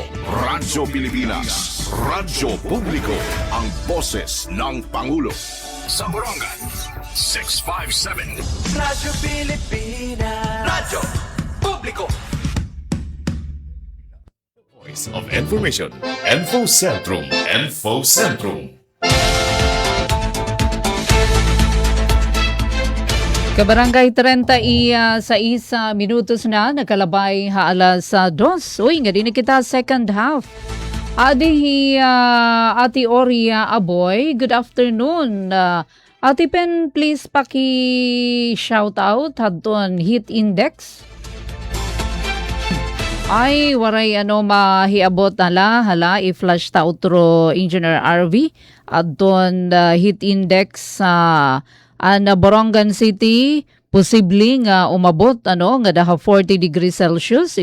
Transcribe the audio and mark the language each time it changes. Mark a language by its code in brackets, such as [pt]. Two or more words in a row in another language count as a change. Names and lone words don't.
[tl] Radyo Pilipinas. Radyo Publiko. Ang boses ng Pangulo. Sa Borongan, 657. Radyo Pilipinas. Radyo Publiko. [en] Voice of Information. Info Centrum. Info Centrum. [war] Kabarangay 36 minutos na, nakalabay alas 2. Uy, nga din kita [en] second half. [war] Adi Ate Oria Aboy, [en] good afternoon. [war] Ate Pen, please paki- [en] shout out [war] hadton [en] heat index. [war] Ay, waray mahiabot hala, i-flash ta utro Engineer RV. Hadton [en] heat index [war] Borongan City, posibleng umabot nga daha 40 [en] degrees Celsius.